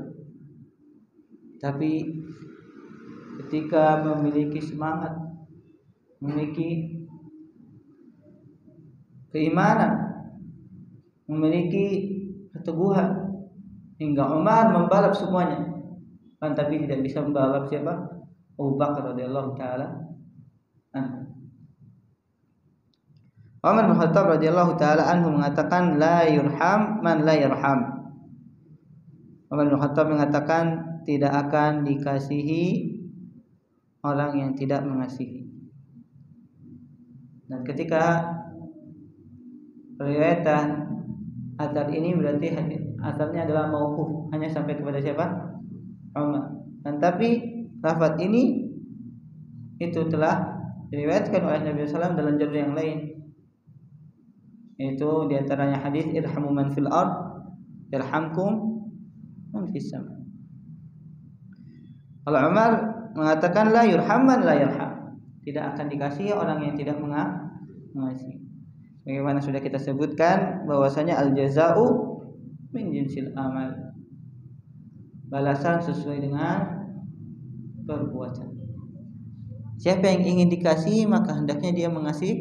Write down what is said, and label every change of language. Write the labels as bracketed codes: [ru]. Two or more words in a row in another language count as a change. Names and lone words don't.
[id] Tapi ketika memiliki semangat, memiliki keimanan, memiliki keteguhan, hingga Umar membalap semuanya, tapi tidak bisa membalap siapa? [ar] أبو بكر رضي الله تعالى عنه. [id] Umar bin Khattab [ar] رضي الله تعالى عنه [id] mengatakan [ar] لا يُرحم من لا يَرحم. [id] Umar bin Khattab mengatakan tidak akan dikasihi orang yang tidak mengasihi. Dan ketika riwayatan athar ini berarti asalnya adalah mauquf, hanya sampai kepada siapa? Umar. Dan tapi lafaz ini itu telah diriwayatkan oleh Nabi SAW dalam jalur yang lain. Itu diantaranya hadis [ar] ارحموا من في الأرض يرحمكم من في السماء. [id] Kalau Umar mengatakan [ar] لا يُرحم من لا يَرحم, [id] tidak akan dikasihi orang yang tidak mengasihi. Bagaimana sudah kita sebutkan bahwasanya [ar] الجزاء من جنس العمل, [id] balasan sesuai dengan perbuatan. Siapa yang ingin dikasihi maka hendaknya dia mengasihi.